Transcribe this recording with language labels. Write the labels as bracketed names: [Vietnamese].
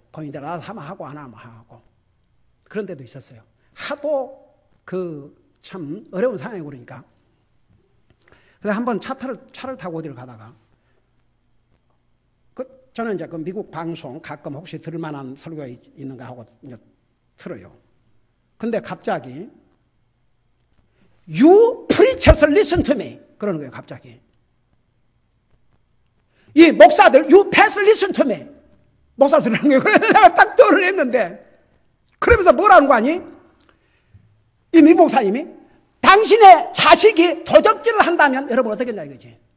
[Korean] 본인들 알아서 하면 하고 안 하면 하고. 그런 데도 있었어요. 하도 참 어려운 상황이고 그러니까. 그래서 한번 차를 타고 어디를 가다가 저는 이제 그 미국 방송 가끔 혹시 들을 만한 설교가 있는가 하고 이제 틀어요. 근데 갑자기 [English] You preachers listen to me [Korean] 그러는 거예요. 갑자기 이 목사들 [English] You pastors listen to me [Korean] 목사들 들으는 거예요. 그래서 내가 딱 떠올렸는데 그러면서 뭐라는 거 아니? 이 미 목사님이 당신의 자식이 도적질을 한다면 여러분 어떻게 했냐 이거지.